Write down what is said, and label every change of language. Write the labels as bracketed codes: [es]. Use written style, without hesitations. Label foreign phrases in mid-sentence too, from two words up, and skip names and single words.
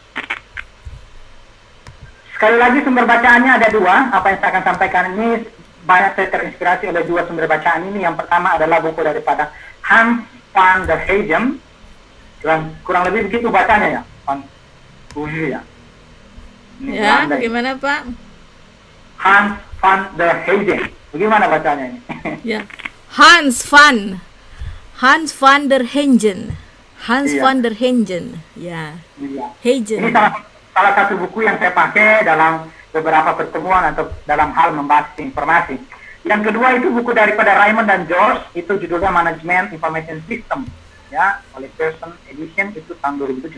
[id] Sekali lagi sumber bacaannya ada 2. Apa yang saya akan sampaikan ini banyak saya terinspirasi oleh 2 sumber bacaan ini. Yang pertama adalah buku daripada Hans van der Heijden. Kurang lebih begitu bacanya ya, Van ya. Ya, bagaimana Pak? Hans van der Heijden. Bagaimana bacanya ini? Ya, Hans van der Heijden. Hans Iya. van der Heijden. Ya. Iya. Heijden. Ini salah satu buku yang saya pakai dalam beberapa pertemuan atau dalam hal membahas informasi. Yang kedua itu buku daripada Raymond dan George, itu judulnya Management Information System, ya, oleh Pearson Edition, itu tahun 2007.